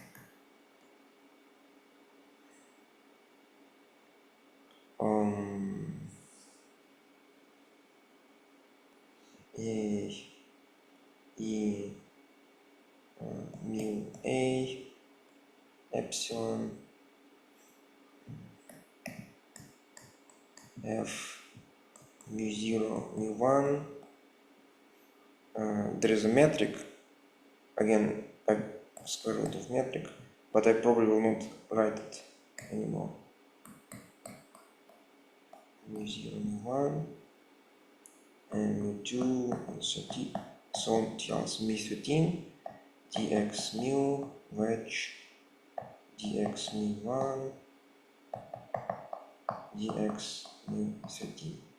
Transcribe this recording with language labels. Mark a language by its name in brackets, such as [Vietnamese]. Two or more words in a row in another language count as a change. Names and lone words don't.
[English] Mu a epsilon f mu 0 mu 1. There is a metric, again a square root of metric, but I probably will not write it anymore. Mu 0 mu 1 and mu 2 and so on tells mu 13 dx mu wedge dx mu 1 dx mu 13.